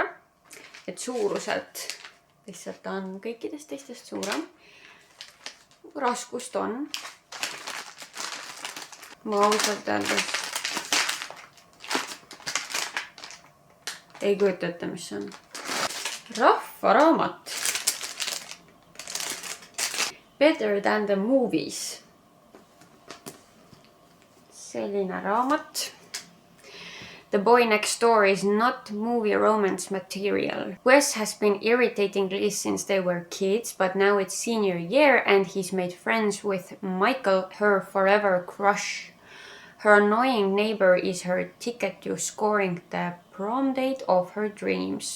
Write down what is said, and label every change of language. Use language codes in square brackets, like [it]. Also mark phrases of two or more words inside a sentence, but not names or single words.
[et] Et suuruselt lihtsalt on kõikidest teistest suurem. Raskust on. Ma ausalt öeldes ei kujuta ette, mis on. Rahvaraamat. [en] Better than the movies. [et] Selline raamat. [en] The Boy Next Door is not movie romance material. Wes has been irritating Liz since they were kids, but now it's senior year and he's made friends with Michael, her forever crush. Her annoying neighbor is her ticket to scoring the prom date of her dreams.